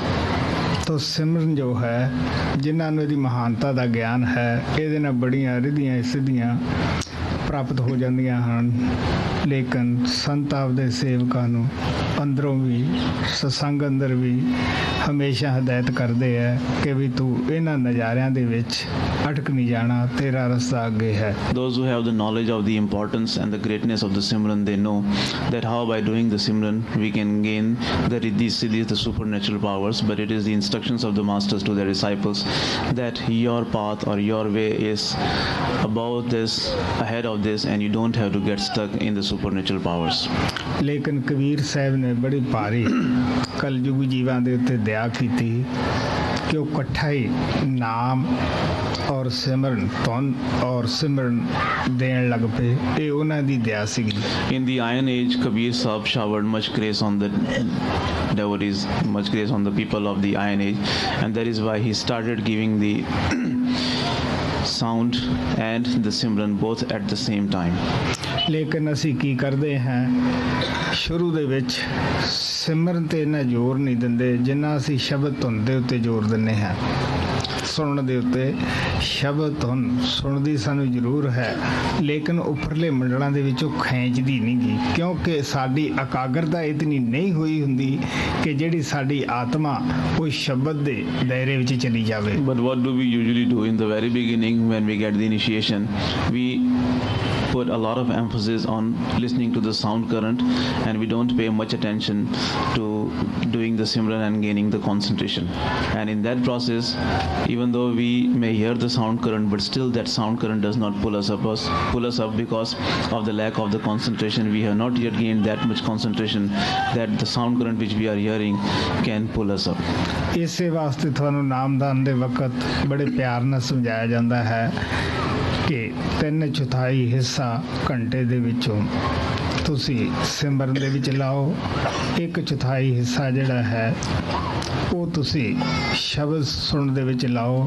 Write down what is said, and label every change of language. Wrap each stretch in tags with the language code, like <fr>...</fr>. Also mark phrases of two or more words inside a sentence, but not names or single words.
<pa>ਤੋ ਸਿਮਰਨ ਜੋ ਹੈ, ਜਿਨ੍ਹਾਂ ਨੂੰ ਇਹਦੀ ਮਹਾਨਤਾ ਦਾ ਗਿਆਨ ਹੈ, ਇਹਦੇ ਨਾਲ ਬੜੀਆਂ ਰਿੱਧੀਆਂ ਸਿੱਧੀਆਂ ਪ੍ਰਾਪਤ ਹੋ ਜਾਂਦੀਆਂ ਹਨ। ਲੇਕਿਨ ਸੰਤ ਆਪਦੇ ਸੇਵਕਾਂ ਨੂੰ ਅੰਦਰੋਂ ਵੀ, ਸਤਸੰਗ ਅੰਦਰ ਵੀ ਹਮੇਸ਼ਾ ਹਦਾਇਤ ਕਰਦੇ ਹੈ ਕਿ ਵੀ ਤੂੰ ਇਹਨਾਂ ਨਜ਼ਾਰਿਆਂ ਦੇ ਵਿੱਚ ਅਟਕ ਨਹੀਂ ਜਾਣਾ, ਤੇਰਾ ਰਸਤਾ ਅੱਗੇ ਹੈ।</pa> <en>Those who have the knowledge of the importance and the greatness of the Simran, they know that how by doing the Simran we can gain the riddhis, siddhis, the supernatural powers. But it is the instructions of the masters to their disciples that your path or your way is above this, ahead of this, and you don't have to get stuck in the supernatural powers.</en> <pa>ਲੇਕਿਨ ਕਬੀਰ ਸਾਹਿਬ ਨੇ ਬੜੀ ਭਾਰੀ ਕਲਯੁਗੀ ਜੀਵਾਂ ਦੇ ਉੱਤੇ ਦਇਆ ਕੀਤੀ ਕਿ ਉਹ ਇਕੱਠਾ ਹੀ ਨਾਮ ਔਰ ਸਿਮਰਨ ਧੁਨ ਔਰ ਸਿਮਰਨ ਦੇਣ ਲੱਗ ਪਏ। ਇਹ ਉਹਨਾਂ ਦੀ ਦਇਆ ਸੀਗੀ।</pa> <en>In the Iron Age, Kabir Sahib showered much grace on the devotees, much grace on the people of the Iron Age, and that is why he started giving the sound and the Simran both at the same time.</en> <pa>ਲੇਕਿਨ ਅਸੀਂ ਕੀ ਕਰਦੇ ਹਾਂ, ਸ਼ੁਰੂ ਦੇ ਵਿੱਚ ਸਿਮਰਨ 'ਤੇ ਇੰਨਾ ਜ਼ੋਰ ਨਹੀਂ ਦਿੰਦੇ ਜਿੰਨਾ ਅਸੀਂ ਸ਼ਬਦ ਧੁਨ ਦੇ ਉੱਤੇ ਜ਼ੋਰ ਦਿੰਦੇ ਹਾਂ। ਸੁਣਨ ਦੇ ਉੱਤੇ ਸ਼ਬਦ ਧੁਨ ਸੁਣਦੀ ਸਾਨੂੰ ਜ਼ਰੂਰ ਹੈ, ਲੇਕਿਨ ਉੱਪਰਲੇ ਮੰਡਲਾਂ ਦੇ ਵਿੱਚੋਂ ਖਿੱਚਦੀ ਨਹੀਂ ਗੀ, ਕਿਉਂਕਿ ਸਾਡੀ ਇਕਾਗਰਤਾ ਇਤਨੀ ਨਹੀਂ ਹੋਈ ਹੁੰਦੀ ਕਿ ਜਿਹੜੀ ਸਾਡੀ ਆਤਮਾ ਉਹ ਸ਼ਬਦ ਦੇ ਦਾਇਰੇ ਵਿੱਚ ਚਲੀ ਜਾਵੇ।</pa> <en>But what do we usually do in the very beginning when we get the initiation? We put a lot of emphasis on listening to the sound current, and we don't pay much attention to doing the Simran and gaining the concentration. And in that process, even though we may hear the sound current, but still that sound current does not pull us up because of the lack of the concentration. We have not yet gained that much concentration that the sound current which we are hearing can pull us up.</en> <pa>ਇਸੇ ਵਾਸਤੇ ਤੁਹਾਨੂੰ ਨਾਮਦਾਨ ਦੇ ਵਕਤ ਬੜੇ ਪਿਆਰ ਨਾਲ ਸਮਝਾਇਆ ਜਾਂਦਾ ਹੈ ਕਿ 3/4 ਹਿੱਸਾ ਘੰਟੇ ਦੇ ਵਿੱਚੋਂ ਤੁਸੀਂ ਸਿਮਰਨ ਦੇ ਵਿੱਚ ਲਾਓ, 1/4 ਹਿੱਸਾ ਜਿਹੜਾ ਹੈ ਉਹ ਤੁਸੀਂ ਸ਼ਬਦ ਸੁਣਨ ਦੇ ਵਿੱਚ ਲਾਓ।</pa>